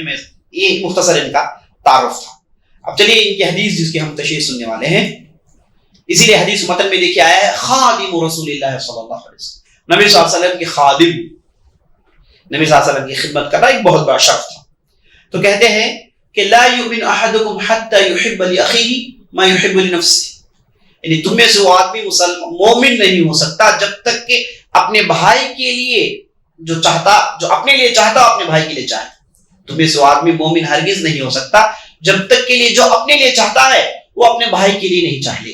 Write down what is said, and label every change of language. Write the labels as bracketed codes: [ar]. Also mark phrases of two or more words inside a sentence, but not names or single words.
[ur] میں یہ مختصر ان کا تعارف تھا. اب چلیے ان کی حدیث جس کی ہم تشریح سننے والے ہیں, اسی لیے حدیث متن میں دیکھیے آیا ہے خادم [ar] رسول اللہ صلی اللہ علیہ وسلم. [ur] نبی [ar] صلی اللہ علیہ وسلم [ur] کے خادم, نبی [ar] صلی اللہ علیہ وسلم [ur] کی خدمت کرنا ایک بہت بڑا شرف تھا. تو کہتے ہیں کہ [ar] لا یؤمن احدکم حتی یحب لاخیہ ما یحب لنفسہ, [ur] یعنی تم میں سے وہ آدمی مومن نہیں ہو سکتا جب تک کہ اپنے بھائی کے لیے جو اپنے لیے چاہتا اپنے بھائی کے لیے چاہے. تم میں سے وہ آدمی مومن ہرگز نہیں ہو سکتا جب تک کے لیے جو اپنے لیے چاہتا ہے وہ اپنے بھائی کے لیے نہیں چاہے.